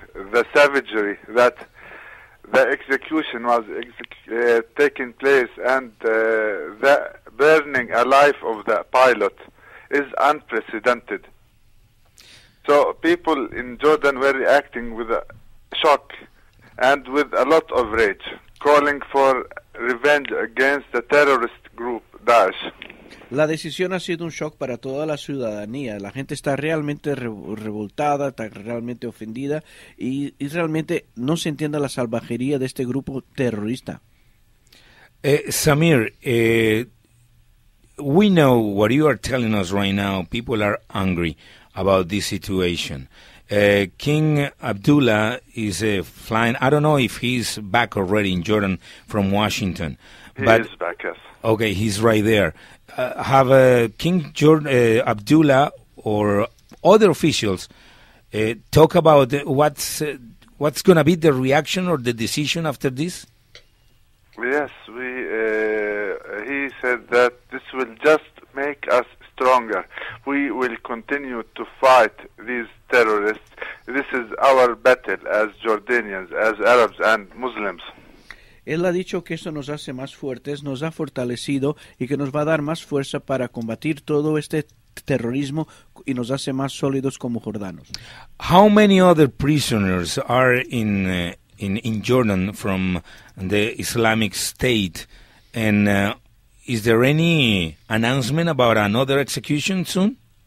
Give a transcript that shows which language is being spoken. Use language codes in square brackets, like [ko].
[en] The savagery that the execution was taking place and the burning alive of the pilot is unprecedented. So people in Jordan were reacting with a shock and with a lot of rage, calling for revenge against the terrorist group Daesh. [es] La decisión ha sido un shock para toda la ciudadanía. La gente está realmente revoltada, está realmente ofendida y realmente no se entiende la salvajería de este grupo terrorista. [en] Samir, we know what you are telling us right now. People are angry about this situation. King Abdullah is flying. I don't know if he's back already in Jordan from Washington. He is back, yes. Okay, he's right there. Have King Abdullah or other officials talk about what's going to be the reaction or the decision after this? Yes, he said that this will just make us stronger. We will continue to fight these terrorists. This is our battle as Jordanians, as Arabs and Muslims. [es] Él ha dicho que eso nos hace más fuertes, nos ha fortalecido y que nos va a dar más fuerza para combatir todo este terrorismo y nos hace más sólidos como jordanos. [en] How many other prisoners are in Jordan from the Islamic State? And is there any announcement about another execution soon?